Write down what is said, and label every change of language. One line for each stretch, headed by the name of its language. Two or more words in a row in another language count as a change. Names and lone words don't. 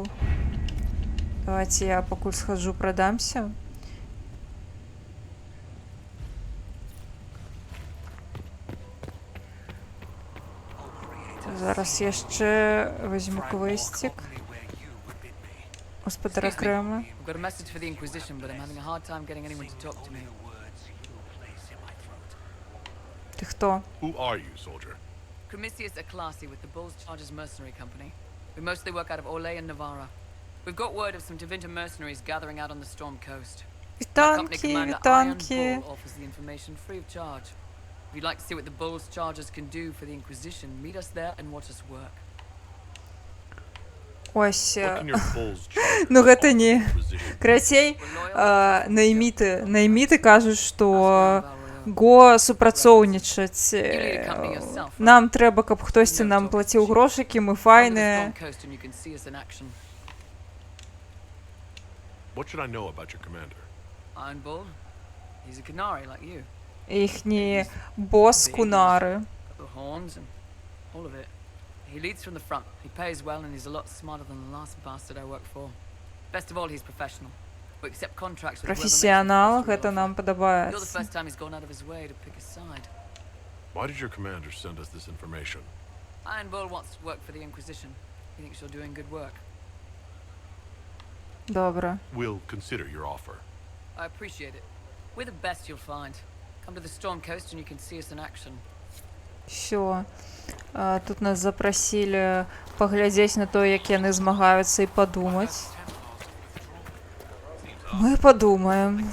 Belarusian: Давайте я пакуль схожу, прадамся. Зараз яшчэ возьму квестик. Господара Крема.
English: I've got a message for the Inquisition, but I'm having a hard time getting anyone to talk to me.
Belarusian: Ты хто?
English: Who are you, soldier? Cremisius Aclasi with the Bulls Chargers Mercenary Company. We mostly work out of Orlais and Navarra. We've got word of some Tevinter mercenaries gathering out on the Storm Coast. Our company commander Iron Bull offers the information free of charge. If you'd like to see what the Bulls Chargers can do for the Inquisition, meet us there and watch us work.
Belarusian: Ось.
English: What can your bulls charge
Belarusian: Ну
English: for
Belarusian: гэта
English: the
Belarusian: не.
English: Inquisition?
Belarusian: Карацей, найміты кажуць, што го супрацоўнічаць. Нам трэба, каб хтосьці нам плаціў грошыкі, мы файныя.
English: What should I know about your commander? Iron Bull? He's a Canary like you.
Belarusian: Іхні бос Кунары.
English: The horns and all of it. He leads from the front. He pays well and he's a lot smarter than the last bastard I worked for. Best of all, he's professional. We accept contracts with
Belarusian: Професіонал, гэта нам
English: You're the
Belarusian: падабаецца.
English: first time he's gone out of his way to pick a side. Why did your commander send us this information? Iron Bull wants to work for the Inquisition. He thinks you're doing good work.
Belarusian: Добра.
English: We'll consider your offer. I appreciate it. We're the best you'll find. Come to the Storm Coast and you can see us in action.
Belarusian: Всё. Тут нас запрасілі паглядзець на то, як яны змагаюцца, і падумаць. Мы падумаем.